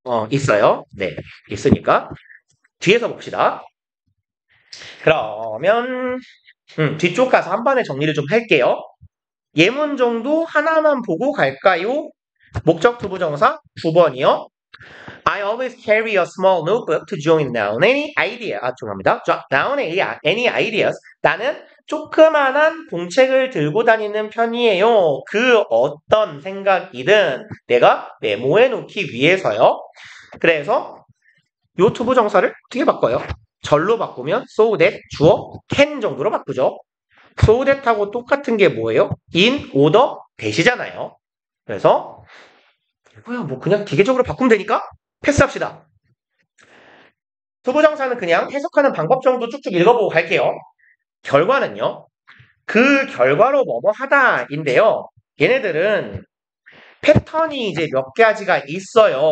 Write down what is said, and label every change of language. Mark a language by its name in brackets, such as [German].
[Korean] 있어요. 네, 있으니까 뒤에서 봅시다. 그러면 뒤쪽 가서 한 번에 정리를 좀 할게요. 예문 정도 하나만 보고 갈까요? 목적 투부정사 9번이요. [English] I always carry a small notebook to jot down any idea. [Korean] 죄송합니다. [English] jot down any ideas. [Korean] 나는 조그만한 공책을 들고 다니는 편이에요. 그 어떤 생각이든 내가 메모해 놓기 위해서요. 그래서 요 투부정사를 어떻게 바꿔요? 절로 바꾸면 so that 주어 can 정도로 바꾸죠. so that하고 똑같은 게 뭐예요? in order that이잖아요. 그래서 뭐 그냥 기계적으로 바꾸면 되니까 패스합시다. 투부정사는 그냥 해석하는 방법 정도 쭉쭉 읽어보고 갈게요. 결과는요. 그 결과로 뭐뭐 하다인데요. 얘네들은 패턴이 이제 몇 가지가 있어요.